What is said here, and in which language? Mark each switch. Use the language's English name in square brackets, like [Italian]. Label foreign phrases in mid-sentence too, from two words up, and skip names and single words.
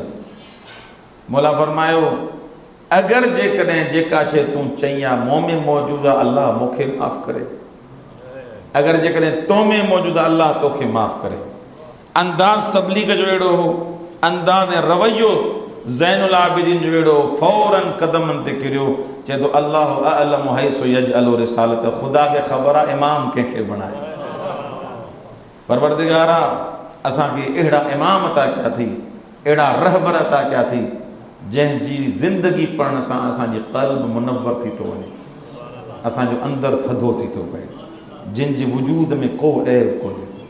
[Sindhi] मौला फरमायो अगरि जेकॾहिं जेका शइ तूं चई आहे मूं में मौजूदु आहे अल्लाह मूंखे माफ़ु करे, अगरि जेकॾहिं तो में मौजूदु आहे अल्लाह तोखे माफ़ु करे। अंदाज़ तबलीग जो अहिड़ो हो, अंदाज़ ऐं रवैयो ज़ैनुल आबिदीन जो अहिड़ो, फ़ौरन क़दमनि ते किरियो, चए थो [Arabic] الله أعلم حيث يجعل رسالته, [Sindhi] ख़ुदा खे ख़बर आहे इमाम कंहिंखे बणाए। परवरदिगारा असांखे अहिड़ा इमाम अता कया थी, अहिड़ा रहबर अता कया थी जंहिंजी ज़िंदगी पढ़ण सां असांजी क़ल्ब मुनव्वर थी थो वञे, असांजो अंदरु थधो थी थो पए, जिन जे वजूद में को ऐब कोन्हे।